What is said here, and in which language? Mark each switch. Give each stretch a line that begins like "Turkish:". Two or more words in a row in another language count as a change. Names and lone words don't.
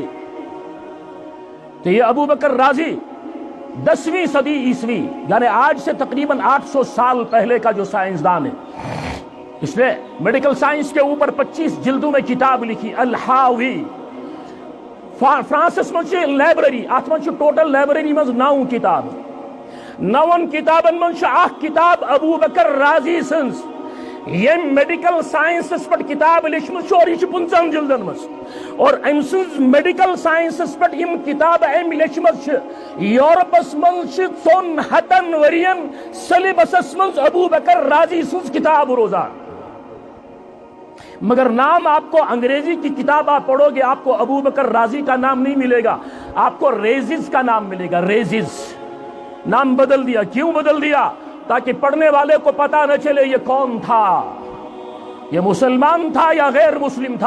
Urdu: تو یہ ابو بکر رازی 10ویں صدی عیسوی یعنی آج سے تقریباً 800 سال پہلے کا جو سائنسدان ہے، اس نے
English: medical science
Urdu: کے اوپر 25 جلدوں میں کتاب لکھی الحاوی.
Kashmiri: فرانسس منچ لائبریری ات من
English: total library
Kashmiri: مز 9 کتاب، 9 کتابن من اخ کتاب ابو بکر رازی سنز یم
English: medical sciences
Kashmiri: پہ کتاب لچھمت اور یہ 15 جلدن مز، اور ام سنز
English: medical sciences
Kashmiri: پہ یم کتاب ام لچھمت یورپس من 300 ورین سلیبسس من ابو بکر رازی سنز کتاب روزان.
Urdu: مگر نام آپ کو انگریزی کی کتاب آپ پڑھو گے، آپ کو ابو بکر رازی کا نام نہیں ملے گا، آپ کو ریزز کا نام ملے گا. ریزز نام بدل دیا. کیوں بدل دیا؟ تاکہ پڑھنے والے کو پتا نہ چلے یہ کون تھا، یہ مسلمان تھا یا غیر مسلم تھا.